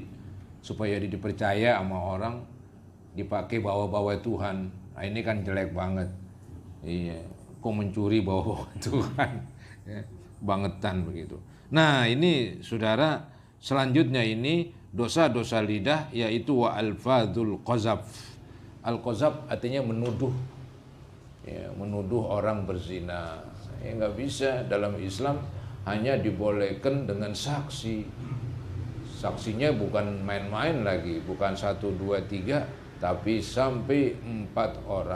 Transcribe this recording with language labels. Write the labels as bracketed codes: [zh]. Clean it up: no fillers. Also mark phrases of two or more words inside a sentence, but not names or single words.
[id] Supaya dia dipercaya sama orang, dipakai bawa-bawa Tuhan. Nah, ini kan jelek banget. Iya, kok mencuri bawa-bawa Tuhan. Ya, bangetan begitu. Nah ini saudara, selanjutnya ini dosa-dosa lidah yaitu [ar] وألفاظ القذف. [id] Al-qazab artinya menuduh. Ya, menuduh orang berzina. Ya, nggak bisa dalam Islam hanya dibolehkan dengan saksi. Saksinya bukan main-main lagi, bukan 1, 2, 3, tapi sampai 4 orang.